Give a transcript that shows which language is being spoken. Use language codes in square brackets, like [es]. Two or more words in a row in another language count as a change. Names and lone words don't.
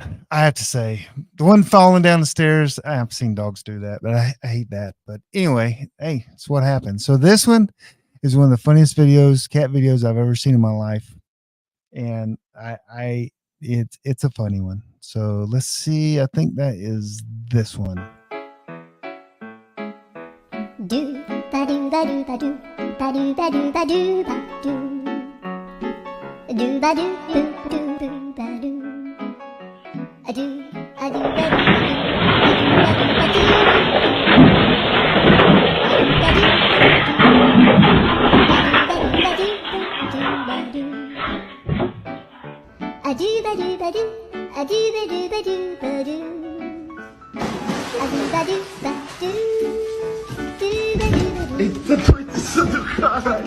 [en] I have to say, the one falling down the stairs. I've seen dogs do that, but I hate that. But anyway, hey, it's what happens. So this one is one of the funniest videos, cat videos I've ever seen in my life, and it's a funny one. So let's see. I think that is this one. Do ba do ba do ba do ba do ba do ba do ba do do ba do do do do ba do a do ba do ba do a do ba do ba do a do ba do ba do ba do a do ba do ba do. [pt] Eita, tô isso do caralho.